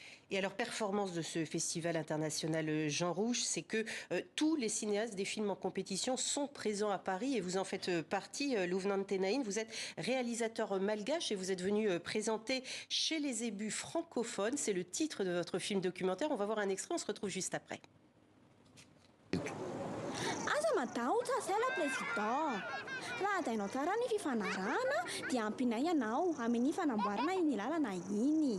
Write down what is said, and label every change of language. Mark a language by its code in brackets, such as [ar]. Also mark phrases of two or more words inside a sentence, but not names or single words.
[fr] Et alors, performance de ce festival international Jean Rouch, c'est que tous les cinéastes des films en compétition sont présents à Paris, et vous en faites partie, Louve Nantenaïn. Vous êtes réalisateur malgache et vous êtes venu présenter Chez les ébus francophones. C'est le titre de votre film documentaire. On va voir un extrait, on se retrouve juste après. [mg] Raha atainao tsara ny fifanarahana dia ampinay ianao amin'ny fanamboarana iny lalana iny.